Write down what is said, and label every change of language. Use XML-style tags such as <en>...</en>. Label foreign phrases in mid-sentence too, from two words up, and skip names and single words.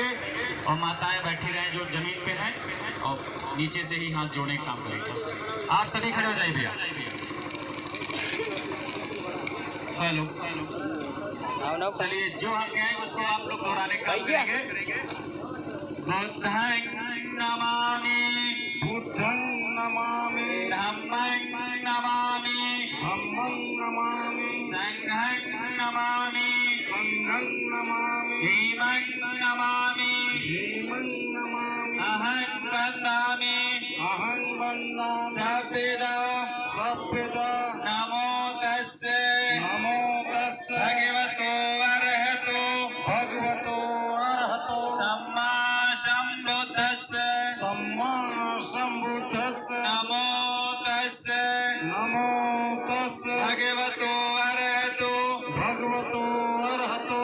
<hi>और माताएं बैठी रहें जो जमीन पे हैं और नीचे से ही हाथ जोड़ने का काम करेंगे। आप सभी खड़े हो जाइए भैया। हेलो, चलिए, जो हम कहेंगे उसको आप लोग दोहराने का काम करेंगे।</hi> <pi>बुद्धं नमामि, बुद्धं नमामि, धम्मं नमामि, धम्मं नमामि, संघं नमामि, संघं नमामि, भीमं नमामि, भीमं नमामि, अहं वन्दामि, अहं वन्दामि, सभ्यदा सभ्यदा नमो तस्से, नमो तस्से भगवतो अरहतो भगवतो अरहतो सम्मा सम्बुद्धस्से, सम्मा सम्बुद्धस्से नमो तस्से, नमो तस्से भगवतो अरहतो भगवतो अरहतो</pi>